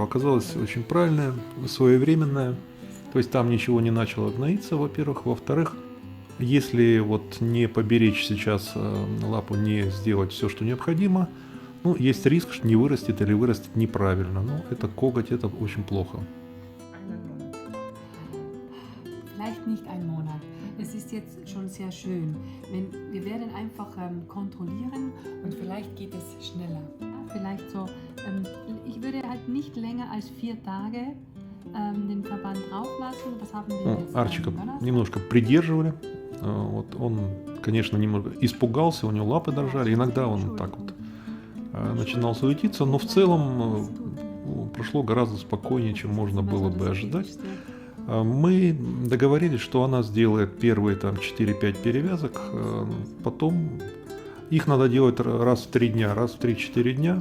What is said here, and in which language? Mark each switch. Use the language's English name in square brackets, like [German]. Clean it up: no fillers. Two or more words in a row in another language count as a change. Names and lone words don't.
[Russian] Оказалось очень правильное, своевременное. То есть там ничего не начало гноиться, во-первых. Во-вторых, если вот не поберечь сейчас лапу, не сделать все, что необходимо, ну, есть риск, что не вырастет или вырастет неправильно. Ну, это коготь, это очень плохо. [German] Vielleicht nicht ein Monat. Es ist jetzt schon sehr schön. Wir werden einfach kontrollieren und vielleicht geht es schneller. Vielleicht so, ich würde halt nicht länger als 4 Tage den Verband drauflassen. Das haben wir jetzt. [Russian] Арчика немножко придерживали. Вот он, конечно, немного испугался, у него лапы дрожали. Иногда он так вот начинал суетиться, но в целом прошло гораздо спокойнее, чем можно было бы ожидать. Мы договорились, что она сделает первые там 4-5 перевязок, потом их надо делать раз в 3 дня, раз в 3-4 дня.